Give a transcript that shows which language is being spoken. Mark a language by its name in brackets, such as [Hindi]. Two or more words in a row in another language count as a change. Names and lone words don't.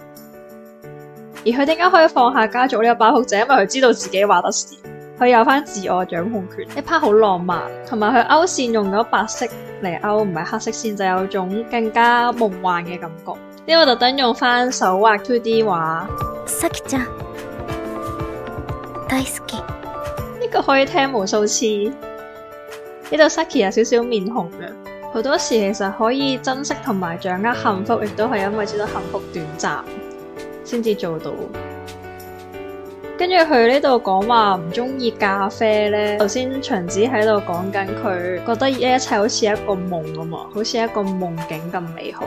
[Cantonese] 而佢點解可以放下家族呢個包袱，就係因為佢知道自己話得事，佢有翻自我掌控權。呢 part 好浪漫，同埋佢勾線用咗白色嚟勾，唔係黑色線，就有種更加夢幻嘅感覺。呢個特登用翻手畫 2D 畫。 [Japanese] Saki ちゃん大好き。 [Cantonese] 呢個可以聽無數次。呢度 Saki 有少少面紅嘅，好多時其實可以珍惜同埋掌握幸福，亦都係因為知道幸福短暫先至做到。跟住佢呢度講話唔中意咖啡呢，頭先祥子喺度講緊佢覺得一切好似一個夢咁嘛，好似一個夢境咁美好。